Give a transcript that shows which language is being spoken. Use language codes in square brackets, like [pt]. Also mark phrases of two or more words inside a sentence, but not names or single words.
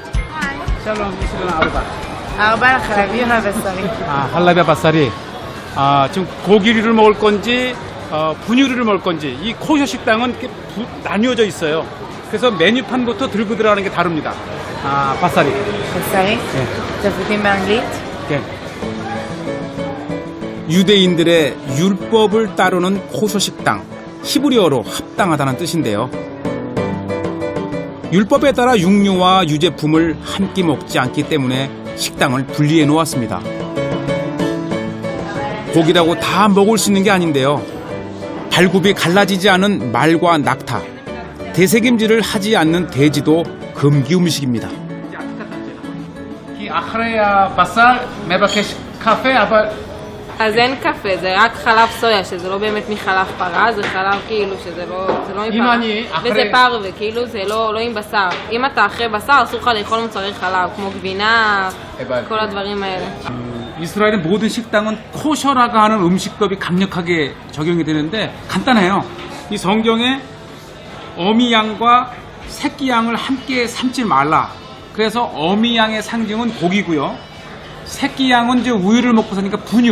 [he] חלביה בשרי. [ko] 지금 고기류를 먹을 건지 분유류를 먹을 건지 이 코셔 식당은 이렇게 나뉘어져 있어요. 그래서 메뉴판부터 들고 들어가는 게 다릅니다. 바사리. 바사리? 네. [he] תפריטים באנגלית? [ko] 네. 유대인들의 율법을 따르는 코셔 식당, 히브리어로 합당하다는 뜻인데요. 율법에 따라 육류와 유제품을 한 끼 먹지 않기 때문에 식당을 분리해 놓았습니다. 고기라고 다 먹을 수 있는 게 아닌데요. 발굽이 갈라지지 않은 말과 낙타, 대세김질을 하지 않는 돼지도 금기 음식입니다. [he] אז אין קפה, זה רק חלב סויה, שזה לא באמת מחלב פרה, זה חלב כאילו שזה לא מפרה. וזה פרווה, כאילו זה לא עם בשר. אם אתה אחרי בשר, אסור לך לאכול מוצרי חלב, כמו גבינה, כל הדברים האלה. [ko] 이스라엘의 모든 식당은 코셔라고 하는 음식법이 강력하게 적용이 되는데 간단해요. 이 성경에 어미 양과 새끼 양을 함께 삶지 말라. 그래서 어미 양의 상징은 고기고요. 새끼 양은 이제 우유를 먹고 사니까 분유.